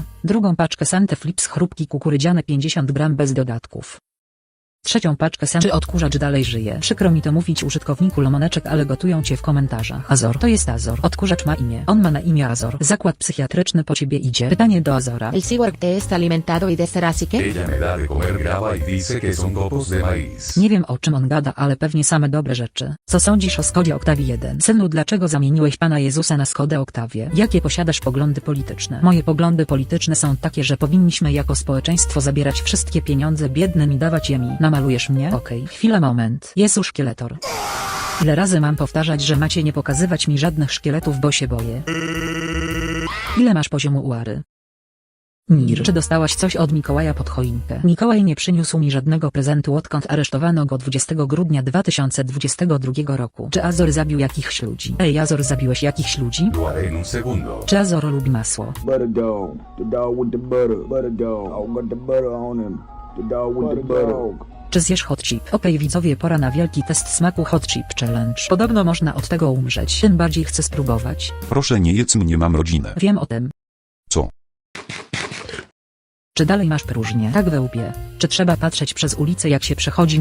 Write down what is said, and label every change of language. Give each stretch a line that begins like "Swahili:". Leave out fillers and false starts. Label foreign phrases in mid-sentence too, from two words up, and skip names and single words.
Polish: Drugą paczkę Sante Flips chrupki kukurydziane 50 gram bez dodatków. Trzecią paczkę Czy odkurzacz dalej żyje? Przykro mi to mówić, użytkowniku Lomoneczek, ale gotują cię w komentarzach. Azor, to jest Azor. Odkurzacz ma imię. On ma na imię Azor. Zakład psychiatryczny po ciebie idzie. Pytanie do Azora.
Spanish: El cyborg te está alimentado y de ser así que... Ella me da de comer grava y dice que son copos de maíz.
Polish: Nie wiem, o czym on gada, ale pewnie same dobre rzeczy. Co sądzisz o Skodzie Octavii 1? Synu, dlaczego zamieniłeś Pana Jezusa na Skodę Octavię? Jakie posiadasz poglądy polityczne? Moje poglądy polityczne są takie, że powinniśmy jako społeczeństwo zabierać wszystkie pieniądze biednym i dawać je mi. Namalujesz mnie? Okej, chwila, moment. Jezu, szkieletor. Ile razy mam powtarzać, że macie nie pokazywać mi żadnych szkieletów, bo się boję? Ile masz poziomu uary? Mir. Czy dostałaś coś od Mikołaja pod choinkę? Mikołaj nie przyniósł mi żadnego prezentu, odkąd aresztowano go 20 grudnia 2022 roku. Czy Azor zabił jakichś ludzi? Ej, Azor, zabiłeś jakichś ludzi?
Spanish: Lo haré en un segundo.
Polish: Czy Azor lubi masło?
English: Butter dog. The dog with the butter. Butter dog. I got the butter on him. The dog with the butter.
Polish: Czy zjesz
English: hot chip?
Polish: Okej, widzowie, pora na wielki test smaku
English: hot chip challenge.
Polish: Podobno można od tego umrzeć. Tym bardziej chcę spróbować. Proszę nie jedz mnie, mam rodzinę. Wiem o tym. Co? Czy dalej masz próżnię? Tak, we łbie. Czy trzeba patrzeć przez ulicę, jak się przechodzi?